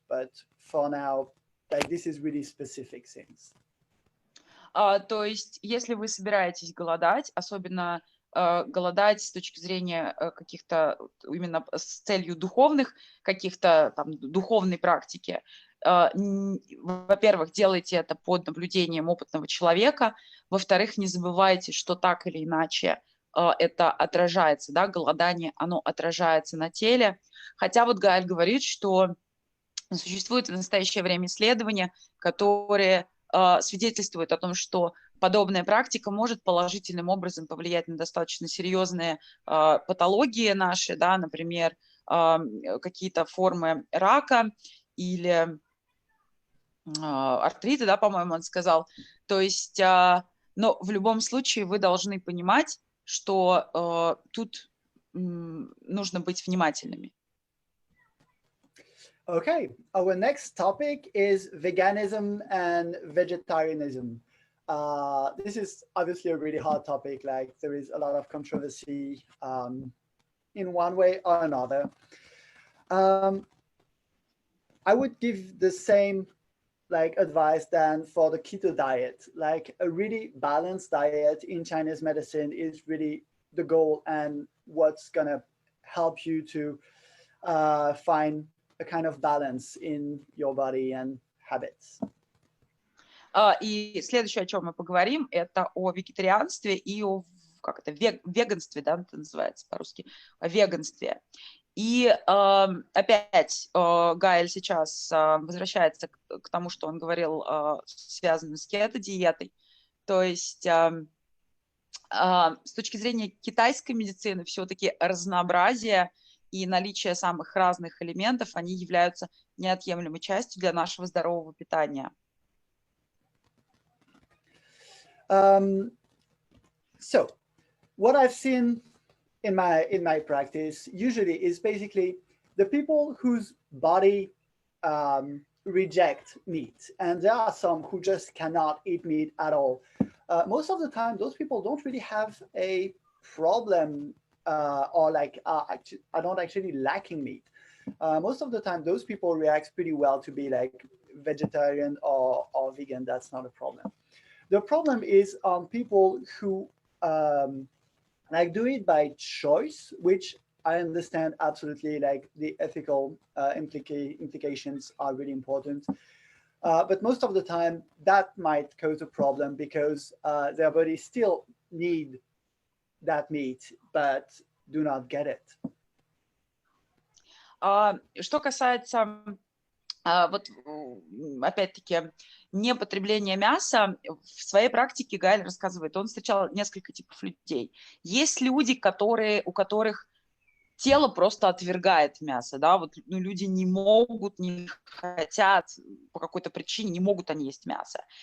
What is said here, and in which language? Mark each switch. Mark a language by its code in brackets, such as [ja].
[en] But for now, like this is really specific things. [ru] То есть, если вы собираетесь голодать, особенно голодать с точки зрения каких-то именно с целью духовных, каких-то там духовной практики. Во-первых, делайте это под наблюдением опытного человека. Во-вторых, не забывайте, что так или иначе это отражается, да, голодание, оно отражается на теле. Хотя вот Гаэль говорит, что существуют в настоящее время исследования, которые свидетельствуют о том, что подобная практика может положительным образом повлиять на достаточно серьезные патологии наши, да, например, какие-то формы рака или артрита, да, по-моему, он сказал. То есть, но в любом случае вы должны понимать, что тут нужно быть внимательными. [en] Okay, our next topic is veganism and vegetarianism. This is obviously a really hard topic. Like there is a lot of controversy in one way or another. I would give the same like advice than for the keto diet. Like a really balanced diet in Chinese medicine is really the goal and what's gonna help you to find a kind of balance in your body and habits. [ru] И следующее, о чем мы поговорим, это о вегетарианстве и о веганстве, да, это называется по-русски, о веганстве. И опять Гаэль сейчас возвращается к тому, что он говорил, связанным с кетодиетой. То есть с точки зрения китайской медицины все-таки разнообразие и наличие самых разных элементов, они являются неотъемлемой частью для нашего здорового питания. [en] So, what I've seen in my practice usually is basically the people whose body reject meat, and there are some who just cannot eat meat at all. Most of the time, those people don't really have a problem or like are not actually lacking meat. Most of the time, those people react pretty well to be like vegetarian or vegan. That's not a problem. The problem is on people who like do it by choice, which I understand absolutely, like the ethical implications are really important. But most of the time that might cause a problem because their body still need that meat, but do not get it. [ru] Что касается вот опять-таки непотребления мяса, в своей практике Гаэль рассказывает, он встречал несколько типов людей. Есть люди, у которых тело просто отвергает мясо, да, вот люди не могут, не хотят, по какой-то причине не могут они есть мясо.